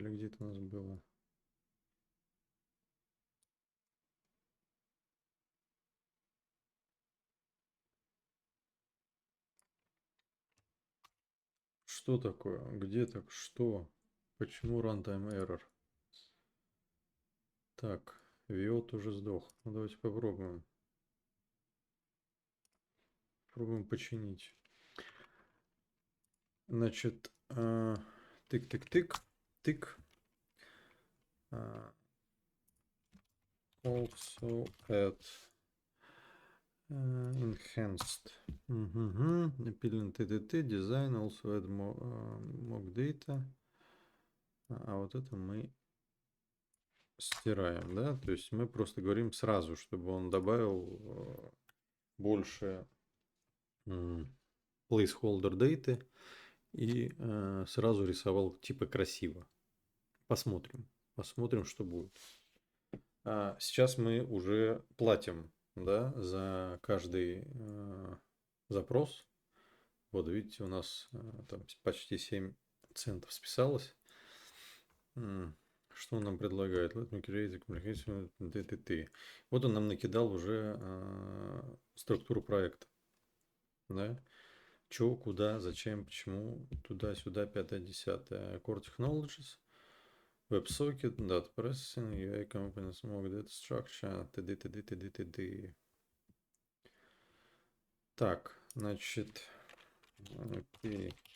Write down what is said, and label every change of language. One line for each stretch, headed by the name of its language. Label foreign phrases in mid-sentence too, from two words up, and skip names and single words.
Russian: Или где это у нас было? Что такое? Где так? Что? Почему runtime error? Так, Виот уже сдох. Ну, давайте попробуем. Попробуем починить. Значит, тык-тык-тык, тык.
English: Also add enhanced. Appealing TTT, design, also add mock data.
Russian: А вот это мы стираем, да? То есть мы просто говорим сразу, чтобы он добавил больше
English: placeholder data
Russian: и сразу рисовал типа красиво. Посмотрим. Посмотрим, что будет. Сейчас мы уже платим, да, за каждый запрос. Вот видите, у нас там почти 7 центов списалось. Что он нам предлагает?
English: Let me create a communication DTT.
Russian: Вот он нам накидал уже структуру проекта. Да? Чё, куда, зачем, почему, туда-сюда, пятое, десятое.
English: Core Technologies, WebSocket, Data Processing, UI Components, Mock Data Structure,
Russian: т.д., т.д., т.д., т.д. Так, значит, окей.